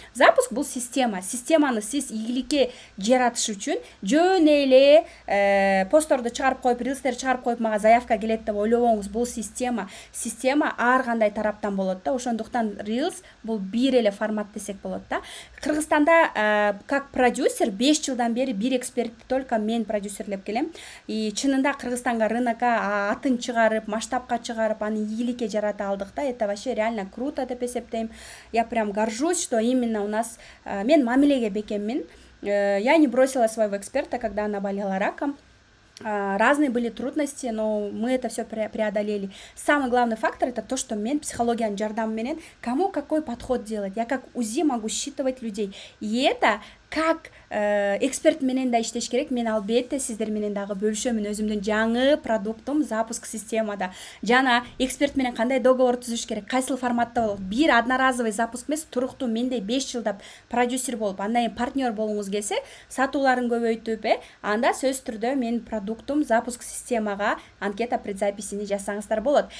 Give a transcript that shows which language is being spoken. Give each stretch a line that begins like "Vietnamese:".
Kyrgyz: Запуск бул система. Системаны сиз ийгиликке жаратыш үчүн жөн эле постторду чыгарып коюп, рилстер чыгарып коюп, мага заявка келет деп ойлобоңуз. Бул система ар кандай тараптан болот да. Ошондуктан Reels бул бир эле формат десек болот да. Кыргызстанда
Russian: как продюсер
Kyrgyz: 5 жылдан бери бир экспертти только мен продюсерлеп келем. И чынында Кыргызстанга, рынокко атын чыгарып, масштабка чыгарып, аны ийгиликке жарата алдык да.
Russian: Это вообще реально круто
Kyrgyz: деп эсептейм.
Russian: Я прям горжусь, что именно у нас
Kyrgyz: мен мамилеге бекеммин.
Russian: Я не бросила своего эксперта, когда она болела раком. Разные были трудности, но мы это все преодолели. Самый главный фактор это то, что
Kyrgyz: мен психологияның жардамыменен
Russian: кому какой подход делать. Я как УЗИ могу считывать людей. И это как эксперт
Kyrgyz: менен да иштеш керек. Мен албетте сиздер менен дагы бөлүшөмүн өзүмдүн жаңы продуктум запуск системада. Жана эксперт менен кандай договор түзүш керек, кайсыл форматта болот. Бир одноразовый запуск эмес, туруктуу мендей 5 жылдап продюсер болуп, андан кийин партнер болгуңуз келсе, сатууларын көбөйтүп, анда сөз түрдө менин продуктум запуск системага анкета предзаписини жасаңыздар болот.